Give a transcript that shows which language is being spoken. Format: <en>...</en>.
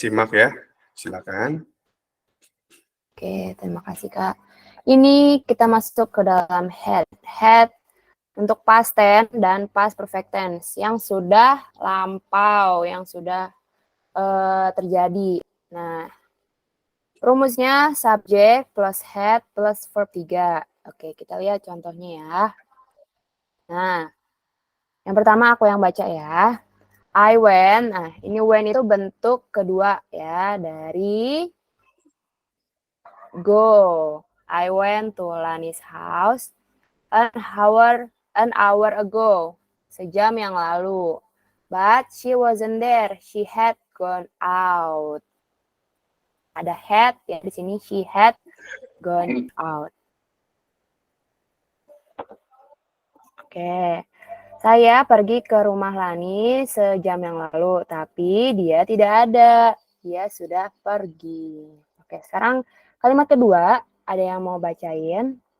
<id>simak ya, silakan. Oke, terima kasih, Kak. Ini kita masuk ke dalam had. Had untuk past tense dan past perfect tense yang sudah lampau, yang sudah terjadi. Nah, rumusnya subject plus had plus verb 3. Oke, kita lihat contohnya ya. Nah, yang pertama aku yang baca ya.</id> <en>I went.</en> <id>Nah, ini went itu bentuk kedua ya dari go.</id> <en>I went to Lani's house an hour ago.</en> <id>Sejam yang lalu.</id> <en>But she wasn't there. She had gone out.</en> <id>Ada had ya di sini,</id> <en>she had gone out. Oke.</en> <id>Saya pergi ke rumah Lani sejam yang lalu, tapi dia tidak ada. Dia sudah pergi. Oke, sekarang kalimat kedua, ada yang mau bacain?</id>